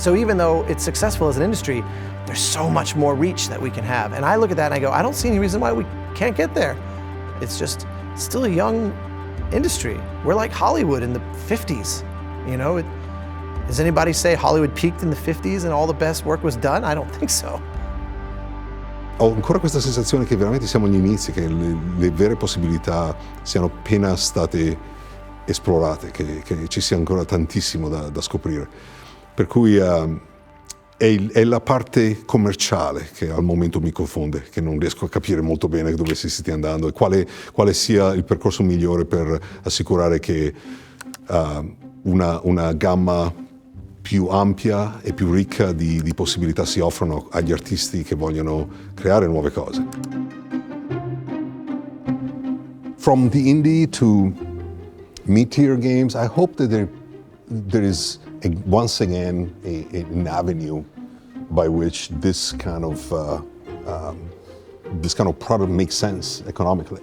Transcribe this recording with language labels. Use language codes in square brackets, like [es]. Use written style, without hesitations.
[en] So even though it's successful as an industry, there's so much more reach that we can have. And I look at that and I go, I don't see any reason why we can't get there. It's just still a young industry. We're like Hollywood in the 50s. Does anybody say Hollywood peaked in the 50s and all the best work was done? I don't think so. [it] Ho ancora questa sensazione che veramente siamo agli inizi, che le vere possibilità siano appena state esplorate, che ci sia ancora tantissimo da scoprire. Per cui è la parte commerciale che al momento mi confonde, che non riesco a capire molto bene dove si stia andando e quale sia il percorso migliore per assicurare che una gamma più ampia e più ricca di possibilità si offrono agli artisti che vogliono creare nuove cose. [en] From the indie to mid-tier games, I hope that there is once again an avenue by which this kind of product makes sense economically.